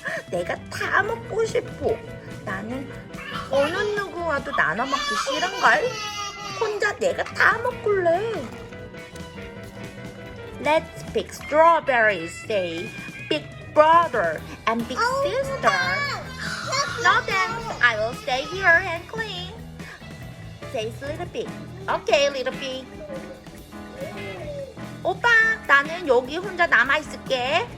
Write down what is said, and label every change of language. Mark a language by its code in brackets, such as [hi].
[ko] 내가 다 먹고 싶어. 나는 어느 누구와도 나눠 먹기 싫은걸. 혼자 내가 다 먹을래. [en] Let's pick strawberries, say big brother and big sister. No thanks, I will stay here and clean, says little pig. Okay, little pig. [ko] 오빠, 나는 여기 혼자 남아있을게.